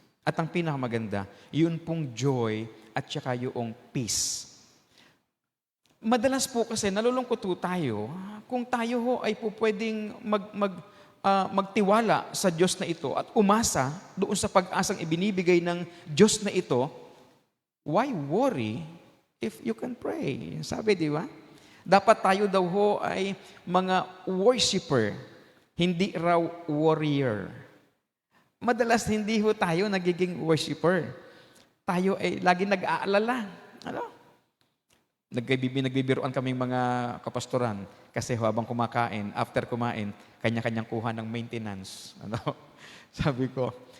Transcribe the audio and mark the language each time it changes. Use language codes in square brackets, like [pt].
[tl] At ang pinakamaganda, yun pong joy at saka yung peace. Madalas po kasi nalulungkot po tayo kung tayo ho ay po pwedeng magtiwala sa Diyos na ito at umasa doon sa pag-asang ibinibigay ng Diyos na ito. [en] Why worry if you can pray? [tl] Sabi, di ba? Dapat tayo daw ho ay mga worshiper, hindi raw warrior. Madalas hindi ho tayo nagiging worshiper. Tayo ay lagi nag-aalala. Nagbibiruan kaming mga kapastoran kasi habang kumakain, after kumain, kanya-kanyang kuha ng maintenance. Sabi ko,